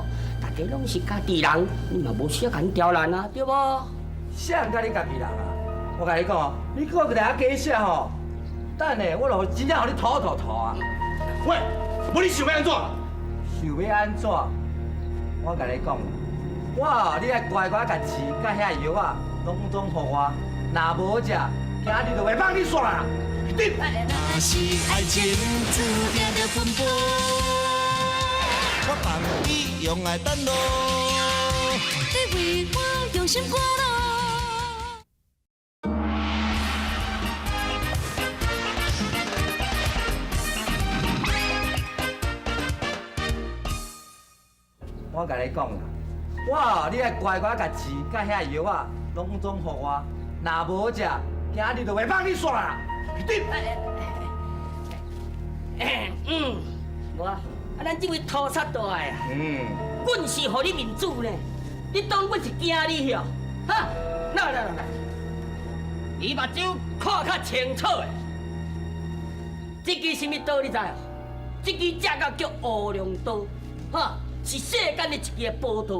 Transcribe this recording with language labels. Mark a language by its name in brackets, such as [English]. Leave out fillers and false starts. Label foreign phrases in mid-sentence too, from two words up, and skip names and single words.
[Min Nan Chinese] 大家拢是家己人，你嘛无需要甲阮刁难啊，对无？谁人甲你家己人啊？我甲你讲哦，你给我来假写吼，等下我就真正互你吐啊！喂，无你想要安怎？想要安怎？我甲你讲，你爱乖乖甲钱甲遐药啊，拢总互我。若无食，今日就袂放你煞啦！若是爱情注定着分拨，我放你用爱等咯。你为我用心肝咯。我甲你讲啦，你爱乖乖甲钱甲遐药啊，拢总互我。若无食，今日就袂放你煞啦！无，咱这位屠杀大的，阮是互你面子呢，你当阮是惊你哟？哈，来，你目睭看较清楚的，这支什么刀你知哦？这支正个叫乌龙刀，哈，是世间的一支宝刀。